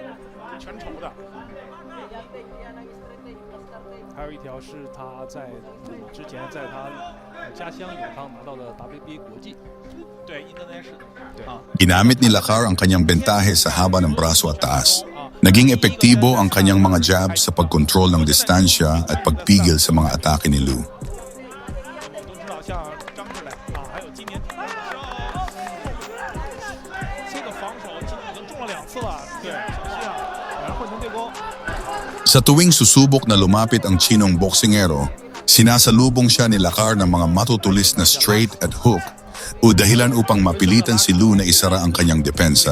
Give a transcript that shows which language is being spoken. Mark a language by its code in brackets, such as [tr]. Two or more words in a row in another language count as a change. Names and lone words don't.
[zh] 还有一条是他在之前在他家乡永康拿到了 WBA 国际，对，international，对啊。 [tl] Ginamit ni Lacar ang kanyang bentahe sa haba ng braso at taas. Naging epektibo ang kanyang mga jab sa pagkontrol ng distansya at pagpigil sa mga atake ni Lu. Sa tuwing susubok na lumapit ang Chinong boksingero, sinasalubong siya ni Lacar ng mga matutulis na straight at hook o dahilan upang mapilitan si Lu na isara ang kanyang depensa.